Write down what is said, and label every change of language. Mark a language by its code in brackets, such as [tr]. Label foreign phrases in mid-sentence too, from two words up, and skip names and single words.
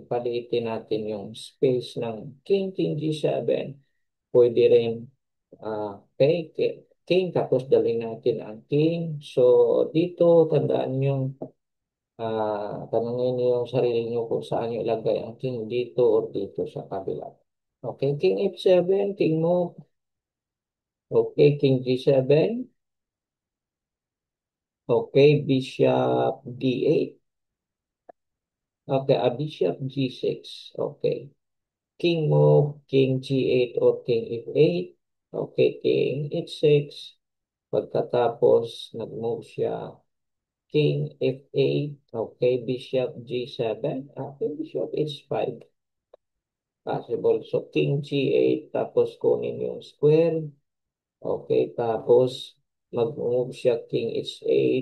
[tl] Paliitin natin yung space ng king g7. Pwede rin okay, king tapos dalhin natin ang king. So dito tandaan yung tanongin niyo yung sarili niyo kung saan niyo ilagay ang king dito or dito sa kabila. Okay, king f7, [en] king move. [tl] Okay, king g7. Okay, bishop d8. Okay, bishop g6. Okay. [en] King move, king g8 or king f8. [tl] Okay, king h6. Pagkatapos, nag-move siya. King f8. Okay, bishop g7. Okay, bishop h5. Possible. So, king g8. Tapos, kunin yung square. Okay, tapos, mag-move siya king h8.